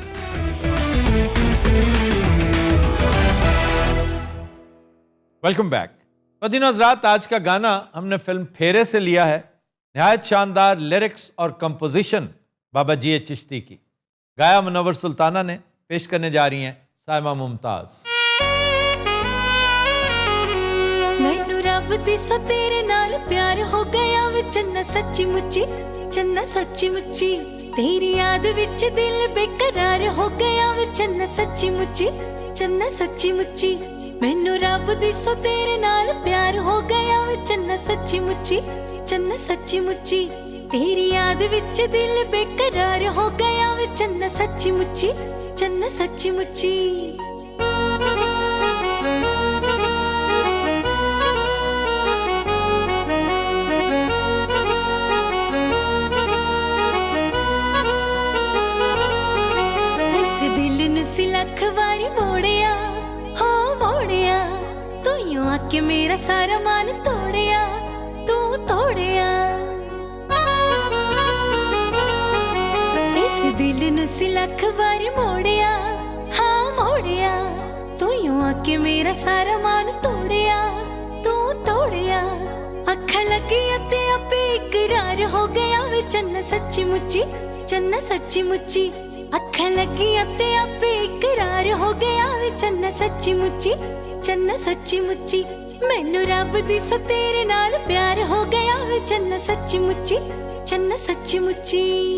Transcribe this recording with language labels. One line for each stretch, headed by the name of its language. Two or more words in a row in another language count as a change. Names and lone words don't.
English: welcome back.
Urdu: مدینہ ذات آج کا گانا ہم نے فلم پھیرے سے لیا ہے. نہایت شاندار لیرکس اور کمپوزیشن بابا جی چشتی کی, گایا منور سلطانہ نے. پیش کرنے جا رہی ہیں سائمہ ممتاز.
Punjabi: مینوں رب دی سو تیرے نال پیار ہو گیا وے چنا سچی مچی, چنا سچی مچی تیری یاد وچ دل بے قرار ہو گیا وے چنا سچی مچی, چنا سچی مچی مینوں رب دی سو تیرے نال پیار ہو گیا وے چنا سچی مچی, چنا سچی مچی تیری یاد وچ دل بے قرار ہو گیا وے چنا سچی مچی, چنا سچی مچی. لکھ واری موڑیا ہو موڑیا, تو یوں آ کے میرا سارا مان توڑیا, تو توڑیا. اس دل نو سی لکھ واری موڑیا ہاں موڑیا, تو یوں آ کے میرا سارا مان توڑیا, تو توڑیا. اکھاں لگیاں تے اپے اقرار ہو گیا وے چنا سچی مچی, چنا سچی مچی اکھاں لگیاں تے اپے اقرار ہو گیا وے چنا سچی مچی, چنا سچی مچی مینوں رب دی سو تیرے نال پیار ہو گیا وے چنا سچی مچی, چنا سچی مچی.